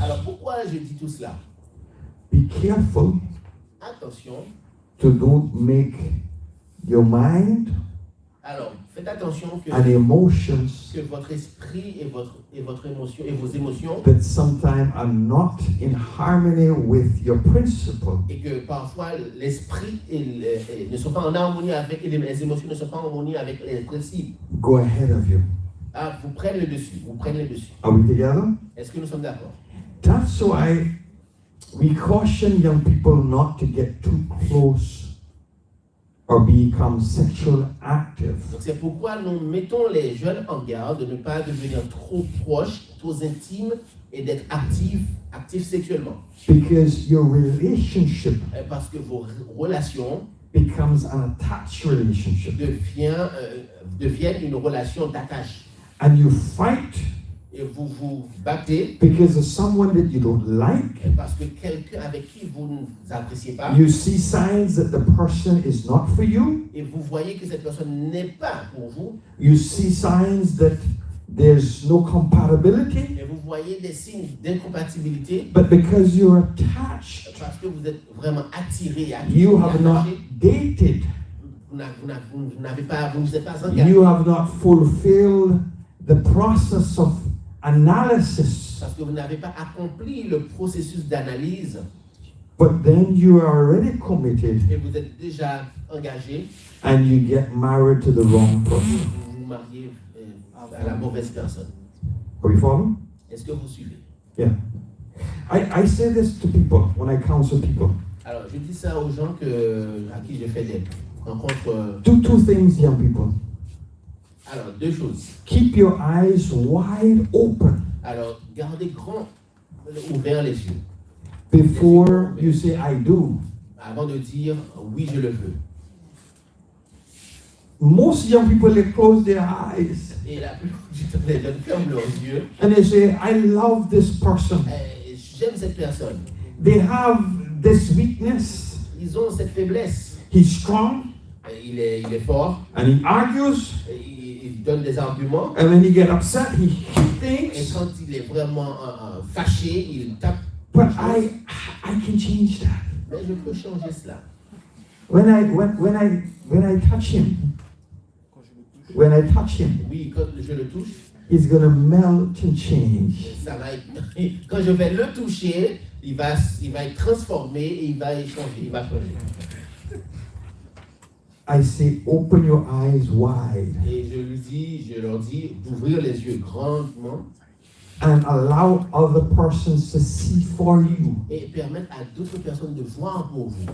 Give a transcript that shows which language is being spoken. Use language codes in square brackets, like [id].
[fr] Alors, pourquoi je dis tout cela? [en] Be careful [fr] Attention [en] to don't make your mind [fr] Alors, faites attention [en] and emotions [fr] que votre esprit et votre émotion et vos émotions [en] that sometimes are not in harmony with your principle. [fr] et que parfois l'esprit ne sont pas en harmonie avec et les émotions ne sont pas en harmonie avec les principes. [en] Go ahead of you. [fr] Ah, vous prenez le dessus. [en] Are we together? [fr] Est-ce que nous sommes d'accord? [en] That's why we caution young people not to get too close or become sexually active. [fr] Donc c'est pourquoi nous mettons les jeunes en garde de ne pas devenir trop proches, trop intimes et d'être actifs sexuellement. [en] Because your relationship [fr] Parce que vos relations [en] becomes an attached relationship. [fr] deviennent une relation d'attache. [en] And you fight [fr] Et vous vous battez [en] because of someone that you don't like. [fr] parce que quelqu'un avec qui vous ne appréciez pas. [en] You see signs that the person is not for you. [fr] Et vous voyez que cette personne n'est pas pour vous. [en] You see signs that there's no compatibility. [fr] Et vous voyez des signes d'incompatibilité. [en] But because you're attached, [fr] Parce que vous êtes vraiment attiré, [en] you have not dated. [fr] vous ne vous êtes pas engagé. [en] You have not fulfilled the process of analysis. [fr] Parce que vous n'avez pas accompli le processus d'analyse. [en] But then you are already committed [fr] Et vous êtes déjà engagé. [en] and you get married to the wrong person. [fr] Vous vous mariez à la mauvaise personne. [en] Are you following? [fr] Est-ce que vous suivez? [en] Yeah. I say this to people when I counsel people. [fr] Alors, je dis ça aux gens à qui je fais des rencontres. [en] Do two things, young people. [fr] Alors, deux choses. [en] Keep your eyes wide open [fr] Alors, gardez ouverts les yeux. [en] before you say, I do. [fr] Avant de dire oui, je le veux. [en] Most young people, they close their eyes [fr] Et la plupart du temps, les jeunes ferment leurs yeux. [en] and they say, I love this person. [fr] J'aime cette personne. [en] They have this weakness. [fr] Ils ont cette faiblesse. [en] He's strong [fr] Il est fort. [en] and he argues. [fr] Il donne des arguments. [en] And when he gets upset, he hits [fr] Et [en] things. [fr] quand il est vraiment fâché, il tape. [en] But I can change that. [fr] Mais je peux changer cela. [en] When I touch him, when I touch him, [fr] Oui, quand je le touche, [en] he's gonna melt and change. [fr] ça va être, quand je vais le toucher, il va être transformé et il va changer. [en] I say, open your eyes wide [fr] Et je leur dis d'ouvrir les yeux grandement [en] and allow other persons to see for you. [fr] et permettre à d'autres personnes de voir pour vous.